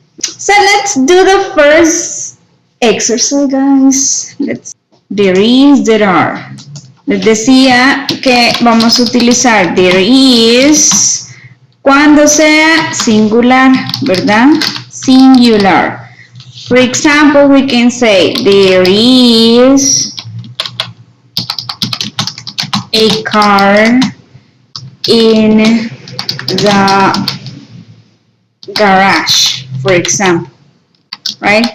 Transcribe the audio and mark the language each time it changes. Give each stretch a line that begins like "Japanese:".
English: So let's do the first exercise, guys. There is, there are.
Spanish: Les decía que vamos a utilizar
English: there is
Spanish: cuando sea singular, ¿verdad? Singular.
English: For example, we can say there is a car in the garage, for example, right?